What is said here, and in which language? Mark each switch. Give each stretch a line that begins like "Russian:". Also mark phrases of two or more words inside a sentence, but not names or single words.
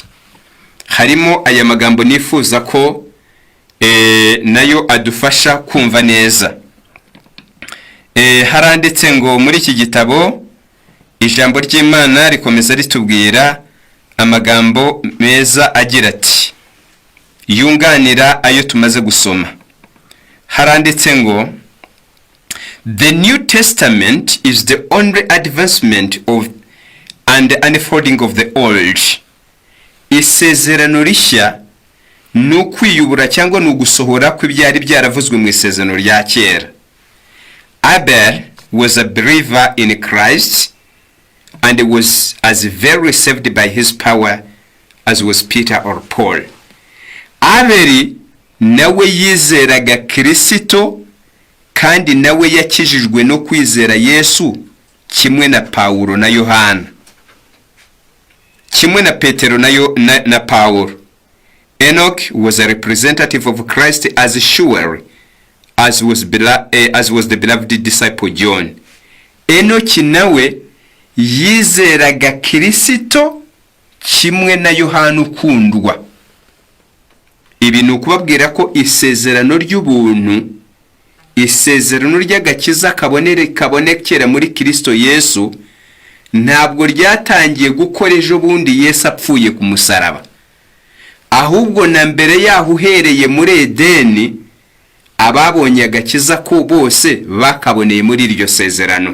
Kinyarwanda: Harimo aya magambo nifuza ko nayo adufasha kumva neza. Haranditse ngo muri iki gitabo ijambo ry'Imana rikomeza ritubwira amagambo meza agira ati, yunganira ayo tumaze gusoma. Haranditse ngo
English: the New Testament is the only advancement of and the unfolding of the old.
Kinyarwanda: Isezerano rishya ni ukwiyubura cyangwa ni ugusohora kw'ibyari byaravuzwe mu isezerano rya kera.
English: Abel was a believer in Christ and was as very saved by his power as was Peter or Paul.
Kinyarwanda: Abeli nawe yizeraga Kristo kandi nawe yakijijwe no kwizera Yesu kimwe na Pawulo na Yohana, kimwe na Petero na Pawulo.
English: Enoch was a representative of Christ as surely as was the beloved disciple John.
Kinyarwanda: Enoch nawe yizeraga Kristo kimwe na Yohana ukundwa. Ibi ni ukubabwira ko isezerano ry'ubuntu, isezerano ry'agakiza kabonekera muri Kristo Yesu ntabwo ryatangiye gukora ejo bundi Yesu apfuye ku musaraba, ahubwo na mbere yaho uhereye muri Edeni ababonye agakiza ko bose bakaboneye muri iryo sezerano.